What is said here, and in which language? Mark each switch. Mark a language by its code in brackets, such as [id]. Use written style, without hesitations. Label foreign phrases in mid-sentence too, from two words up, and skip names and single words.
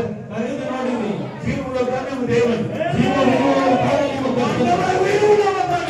[kn] ಕರೆದು ನೋಡಿರಿ. [ta] ஜீவனுள்ள தானே தேவன். [kn] ಜೀವವಿರುವವರು ತಾನೇ ನಿಮ್ಮ ಕರ್ತನು. [ta] ஆண்டவர் உயிருள்ளவர் தானே.